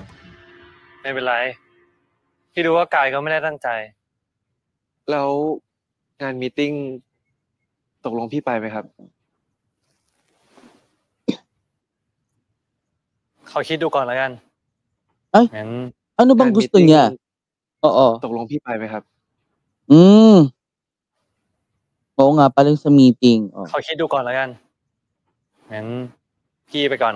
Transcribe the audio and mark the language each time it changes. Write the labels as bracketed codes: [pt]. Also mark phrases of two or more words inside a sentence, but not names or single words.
[th] ไม่เป็นไร พี่รู้ว่ากายเขาไม่ได้ตั้งใจ แล้วงานมีตติ้งตกลงพี่ไปไหมครับ เขาคิดดูก่อนแล้วกัน [tl] Ay, [th] งั้น [tl] ano bang gusto niya? Oo. [th] ตกลงพี่ไปไหมครับ [tl] Oo nga pala yung sa meeting. Oh. [th] เขาคิดดูก่อนแล้วกัน งั้นพี่ไปก่อนนะ